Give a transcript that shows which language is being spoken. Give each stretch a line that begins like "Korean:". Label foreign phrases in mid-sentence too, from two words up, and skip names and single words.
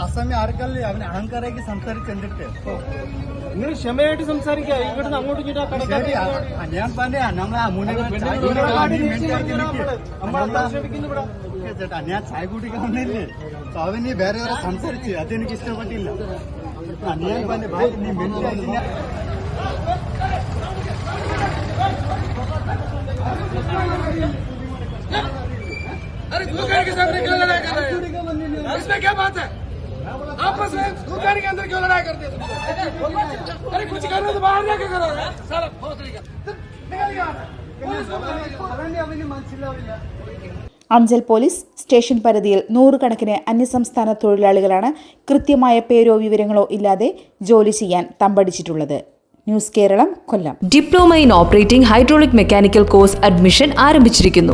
Malayalam: അസമയം ആർക്കല്ലേ അവന് അഹങ്കാരേക്ക് സംസാരിച്ചിട്ട് നിങ്ങൾ ക്ഷമയായിട്ട് സംസാരിക്കുക. ഇവിടുന്ന് അങ്ങോട്ടും ഇങ്ങോട്ടും കടക്കാതെ ഞാൻ പറഞ്ഞ ചേട്ടാ ഞാൻ ചായ കുടിക്കാൻ വന്നില്ലേ? അവന് വേറെ വേറെ സംസാരിച്ച് അതെനിക്ക് ഇഷ്ടപ്പെട്ടില്ല. ഞാൻ പറഞ്ഞ ഭായി നീ മിനിറ്റ്
Hindi: अरे दो गाड़ी के सामने क्यों लड़ाई कर रहे हैं? इसमें क्या बात है? आपस में दो गाड़ी के अंदर क्यों लड़ाई करते हैं? अरे कुछ करो तो बाहर जाके करो सारा भोसड़ी का निकल गया।
Malayalam: അഞ്ചൽ
English: police station
Malayalam: പരിധിയിൽ 100 കണക്കിന് അന്യസംസ്ഥാന തൊഴിലാളികളാണ് കൃത്യമായ പേരോ വിവരങ്ങളോ ഇല്ലാതെ ജോലി ചെയ്യാൻ തമ്പടിച്ചിട്ടുള്ളത്. ന്യൂസ് കേരളം, കൊല്ലം.
English: Diploma in Operating Hydraulic Mechanical Course
Malayalam: അഡ്മിഷൻ ആരംഭിച്ചിരിക്കുന്നു.